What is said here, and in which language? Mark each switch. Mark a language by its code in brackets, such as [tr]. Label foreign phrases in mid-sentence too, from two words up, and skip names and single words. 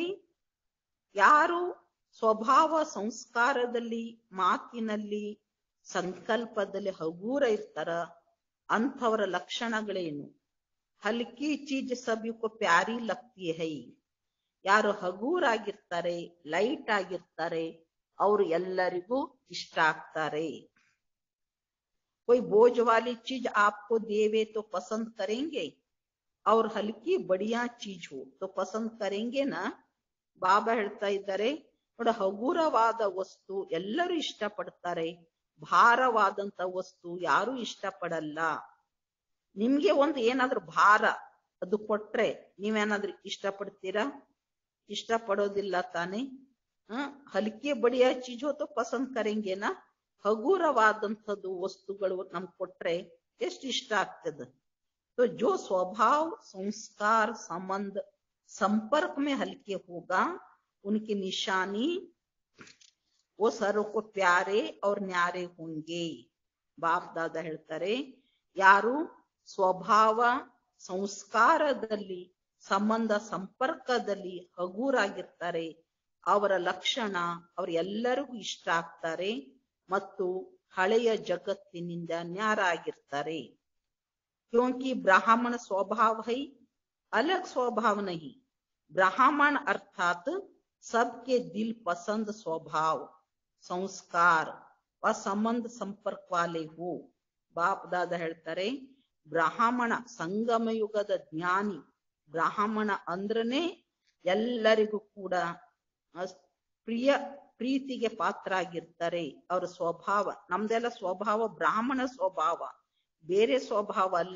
[kn] ಯಾರು ಸ್ವಭಾವ ಸಂಸ್ಕಾರದಲ್ಲಿ, ಮಾತಿನಲ್ಲಿ, ಸಂಕಲ್ಪದಲ್ಲಿ ಹಗೂರ ಇರ್ತಾರ ಅಂಥವರ ಲಕ್ಷಣಗಳೇನು. [hi] हल्की चीज़ सबको प्यारी लगती है. [kn] ಯಾರು ಹಗೂರಾಗಿರ್ತಾರೆ, ಲೈಟ್ ಆಗಿರ್ತಾರೆ, ಅವರು ಎಲ್ಲರಿಗೂ ಇಷ್ಟ ಆಗ್ತಾರೆ. [hi] कोई बोझ वाली चीज आपको देवे तो पसंद करेंगे, और हल्की बढ़िया चीज हो तो पसंद करेंगे ना. [kn] ಬಾಬಾ ಹೇಳ್ತಾ ಇದ್ದಾರೆ, ನೋಡ, ಹಗೂರವಾದ ವಸ್ತು ಎಲ್ಲರೂ ಇಷ್ಟಪಡ್ತಾರೆ, ಭಾರವಾದಂತ ವಸ್ತು ಯಾರು ಇಷ್ಟಪಡಲ್ಲ. ನಿಮ್ಗೆ ಒಂದು ಏನಾದ್ರೂ ಭಾರ ಅದು ಕೊಟ್ರೆ ನೀವೇನಾದ್ರೂ ಇಷ್ಟಪಡ್ತೀರಾ? ಇಷ್ಟಪಡೋದಿಲ್ಲ ತಾನೆ. [hi] हल्के बढ़िया चीज़ हो तो पसंद करेंगे ना. [kn] ಹಗೂರವಾದಂಥದ್ದು ವಸ್ತುಗಳು ನಮ್ಗೆ ಕೊಟ್ರೆ ಎಷ್ಟು ಇಷ್ಟ ಆಗ್ತದೆ. [hi] तो जो स्वभाव, संस्कार, संबंध, संपर्क में हल्के होगा उनकी निशानी वो सर्व को प्यारे और न्यारे होंगे. [kn] ಬಾಪ್ ದಾದಾ ಹೇಳ್ತಾರೆ, ಯಾರು ಸ್ವಭಾವ ಸಂಸ್ಕಾರದಲ್ಲಿ ಸಂಬಂಧ ಸಂಪರ್ಕದಲ್ಲಿ ಹಗೂರಾಗಿರ್ತಾರೆ ಅವರ ಲಕ್ಷಣ ಅವ್ರ ಎಲ್ಲರಿಗೂ ಇಷ್ಟ ಆಗ್ತಾರೆ ಮತ್ತು ಹಳೆಯ ಜಗತ್ತಿನಿಂದ ನ್ಯಾರ ಆಗಿರ್ತಾರೆ. [hi] क्योंकि ब्राह्मण स्वभाव है, अलग स्वभाव नहीं. ब्राह्मण अर्थात सबके दिल पसंद स्वभाव संस्कार व संबंध संपर्क वाले हो. [kn] ಬಾಪ್ ದಾದಾ ಹೇಳ್ತಾರೆ, ಬ್ರಾಹ್ಮಣ ಸಂಗಮ ಯುಗದ ಜ್ಞಾನಿ. ಬ್ರಾಹ್ಮಣ ಅಂದ್ರನೇ ಎಲ್ಲರಿಗೂ ಕೂಡ ಪ್ರೀತಿಗೆ ಪಾತ್ರ ಆಗಿರ್ತಾರೆ. ಅವರ ಸ್ವಭಾವ, ನಮ್ದೆಲ್ಲ ಸ್ವಭಾವ ಬ್ರಾಹ್ಮಣ ಸ್ವಭಾವ, ಬೇರೆ ಸ್ವಭಾವ ಅಲ್ಲ.